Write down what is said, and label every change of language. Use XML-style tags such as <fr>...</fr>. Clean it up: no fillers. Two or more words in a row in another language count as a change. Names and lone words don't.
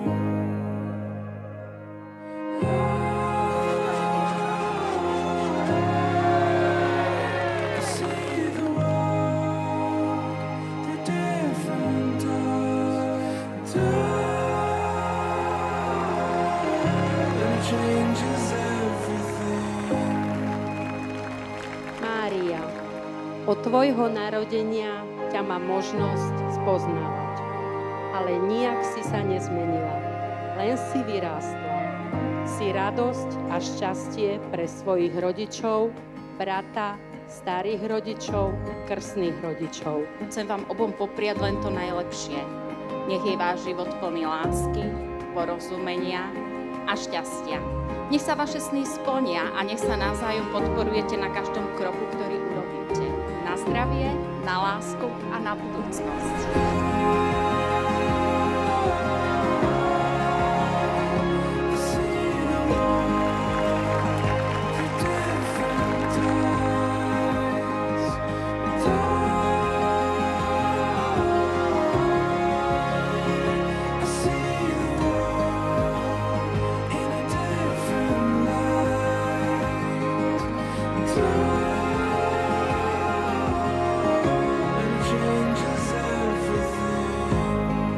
<en>I see the world through different eyes, and it changes everything.</en> <sk>Mária, od tvojho narodenia ťa mám možnosť spoznávať, ale nijak si sa nezmenila, len si vyrástla. Si radosť a šťastie pre svojich rodičov, brata, starých rodičov, krstných rodičov. Chcem vám obom popriať len to najlepšie. Nech je váš život plný lásky, porozumenia a šťastia. Nech sa vaše sny splnia a nech sa navzájom podporujete na každom kroku, ktorý urobíte. Na zdravie, na lásku a na budúcnosť.</sk> <en>I see the world through different eyes, I see the world in a different light, and it changes everything.</en>